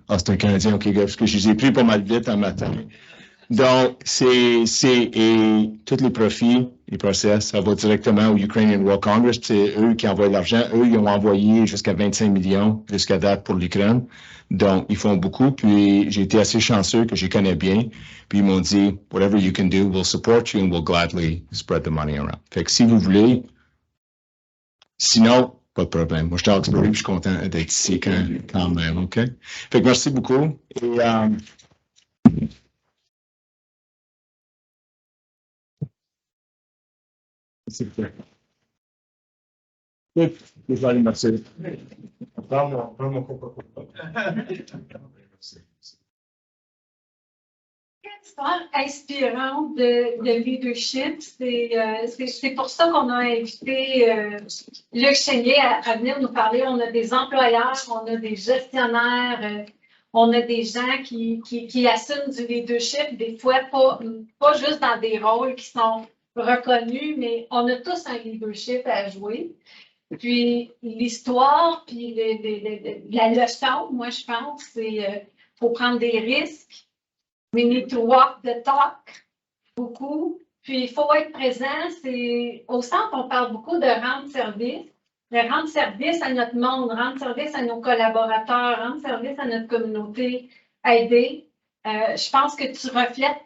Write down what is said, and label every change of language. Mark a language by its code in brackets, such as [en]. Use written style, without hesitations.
[fr] Ah, c'est un Canadien, OK, parce que je les ai pris pas mal vite un matin. Donc, et tous les profits, les process, ça va directement au Ukrainian World Congress. C'est eux qui envoient l'argent. Eux, ils ont envoyé jusqu'à 25 millions jusqu'à date pour l'Ukraine. Donc, ils font beaucoup. Puis, j'ai été assez chanceux que je les connais bien. Puis, ils m'ont dit, [en] whatever you can do, we'll support you and we'll gladly spread the money around. [fr] Fait que si vous voulez, sinon, pas de problème. Moi, je suis à Oxbury, puis je suis content d'être ici quand même, OK? Fait que merci beaucoup. Et, c'est clair. Je vais aller merci. Prends mon Coca-Cola. Histoire inspirante de leadership. C'est pour ça qu'on a invité Luc Chénier à venir nous parler. On a des employeurs, on a des gestionnaires, on a des gens qui assument du leadership, des fois pas juste dans des rôles qui sont reconnus, mais on a tous un leadership à jouer. Puis l'histoire, puis la leçon, moi je pense, c'est faut prendre des risques. [en] We need to walk the talk, [fr] beaucoup. Puis, il faut être présent. Au centre, on parle beaucoup de rendre service. De rendre service à notre monde, rendre service à nos collaborateurs, rendre service à notre communauté, aider. Je pense que tu reflètes